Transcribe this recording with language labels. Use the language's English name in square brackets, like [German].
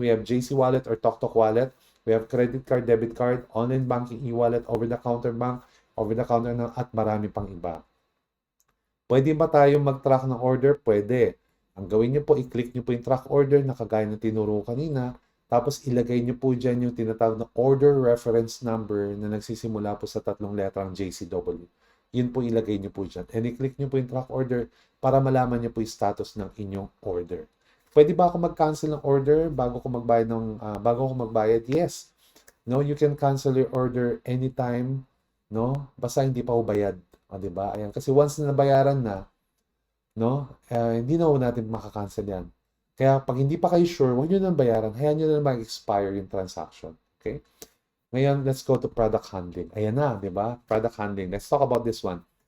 [English] We have JC Wallet or TokTok Wallet. We have credit card, debit card, online banking, e-wallet, over-the-counter bank, over-the-counter na, [Filipino] at marami pang iba. Pwede ba tayong mag-track ng order? Pwede. Ang gawin nyo po, i-click nyo po yung track order na kagaya ng tinuro kanina. Tapos ilagay nyo po dyan yung tinatawag na order reference number na nagsisimula po sa 3 letrang JCW. Yun po ilagay nyo po dyan. And i-click nyo po yung track order para malaman nyo po yung status ng inyong order. Pwede ba ako mag-cancel ng order bago ko magbayad? [English] Yes. No, you can cancel your order anytime, no? [Filipino] Basta hindi pa ubayad, 'di ba? Ayan, kasi once na nabayaran na, no? Hindi na natin makakancel 'yan. Kaya pag hindi pa kayo sure, huwag niyo nang bayaran. Hayaan niyo na mag-expire yung transaction. Okay? [English] Ngayon, let's go to product handling. [Filipino] Ayan na, di ba? [English] Product handling. Let's talk about this one.